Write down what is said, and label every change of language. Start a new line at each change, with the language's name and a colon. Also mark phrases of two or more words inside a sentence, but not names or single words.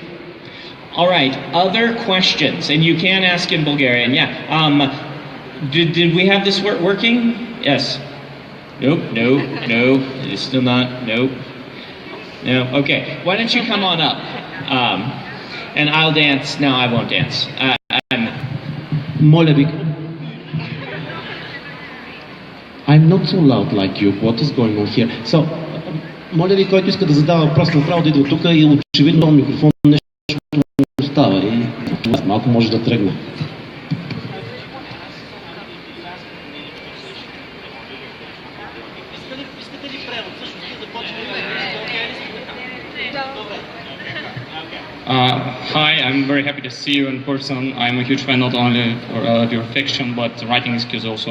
English: All right, other questions? And you can ask in Bulgarian. Yeah. Did we have this working? Yes. Nope, no, it's still not, nope. No, okay. Why don't you come on up? And I'll dance. No, I won't dance.
Bulgarian: Моля ви.
English: I'm not so loud like you. What is going on here? So,
Bulgarian: моля ви, който иска да задава въпрос, направо да идва тук и очевидно този микрофон нещо остава и малко може да тръгне.
English: Hi, I'm very happy to see you in person. I'm a huge fan not only of your fiction, but writing skills also.